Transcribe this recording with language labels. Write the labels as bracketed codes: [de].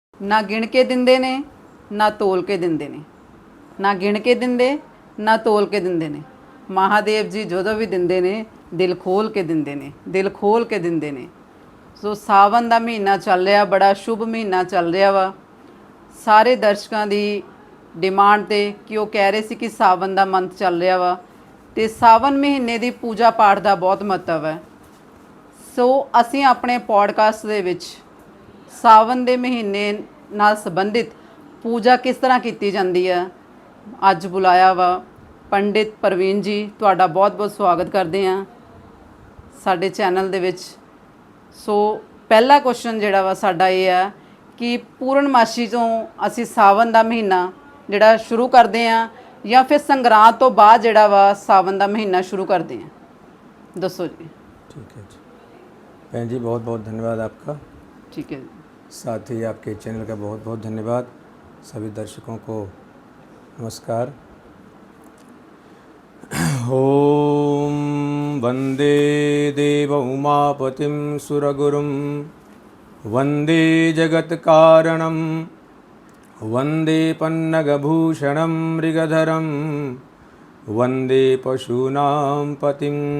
[pa] ना गिण के दिंदे ने ना तोल के दिंदे ने, ना गिण के दिंदे ना तोल के दिंदे ने। महादेव जी ਜਦੋਂ ਵੀ ਦਿੰਦੇ ਨੇ ਦਿਲ ਖੋਲ ਕੇ ਦਿੰਦੇ ਨੇ, ਦਿਲ ਖੋਲ ਕੇ ਦਿੰਦੇ ਨੇ। ਸੋ ਸਾਵਨ ਦਾ ਮਹੀਨਾ ਚੱਲ ਰਿਹਾ, ਬੜਾ ਸ਼ੁਭ ਮਹੀਨਾ ਚੱਲ ਰਿਹਾ ਵਾ। ਸਾਰੇ ਦਰਸ਼ਕਾਂ ਦੀ ਡਿਮਾਂਡ ਤੇ ਕਿ ਉਹ ਕਹਿ ਰਹੇ ਸੀ ਕਿ ਸਾਵਨ ਦਾ ਮੰਥ ਚੱਲ ਰਿਹਾ ਵਾ ਤੇ ਸਾਵਨ ਮਹੀਨੇ ਦੀ ਪੂਜਾ ਪਾਠ ਦਾ ਬਹੁਤ ਮਹੱਤਵ ਹੈ। ਸੋ ਅਸੀਂ ਆਪਣੇ ਪੋਡਕਾਸਟ ਦੇ ਵਿੱਚ ਸਾਵਨ ਦੇ ਮਹੀਨੇ ਨਾਲ ਸੰਬੰਧਿਤ ਪੂਜਾ ਕਿਸ ਤਰ੍ਹਾਂ ਕੀਤੀ ਜਾਂਦੀ ਹੈ ਅੱਜ ਬੁਲਾਇਆ ਵਾ ਪੰਡਿਤ ਪ੍ਰਵੀਨ ਜੀ। ਤੁਹਾਡਾ ਬਹੁਤ ਬਹੁਤ ਸਵਾਗਤ ਕਰਦੇ ਹਾਂ ਸਾਡੇ ਚੈਨਲ ਦੇ ਵਿੱਚ। ਸੋ ਪਹਿਲਾ ਕੁਐਸਚਨ ਜਿਹੜਾ ਵਾ ਸਾਡਾ ਇਹ ਹੈ ਕਿ ਪੂਰਨਮਾਸ਼ੀ ਤੋਂ ਅਸੀਂ ਸਾਵਨ ਦਾ ਮਹੀਨਾ ਜਿਹੜਾ ਸ਼ੁਰੂ ਕਰਦੇ ਹਾਂ ਜਾਂ ਫਿਰ ਸੰਗਰਾਂਦ ਤੋਂ ਬਾਅਦ ਜਿਹੜਾ ਵਾ ਸਾਵਨ ਦਾ ਮਹੀਨਾ ਸ਼ੁਰੂ ਕਰਦੇ ਹਾਂ, ਦੱਸੋ ਜੀ। [hi] ठीक है जी। बहन जी बहुत बहुत धन्यवाद आपका। ठीक है जी। साथ ही आपके चैनल का बहुत बहुत धन्यवाद। सभी दर्शकों को नमस्कार। [sa] ओम वंदे देव उमापतिं सुरगुरुं वंदे जगत्कारणं वंदे पन्नगभूषणं मृगधरं वंदे पशूनां पतिं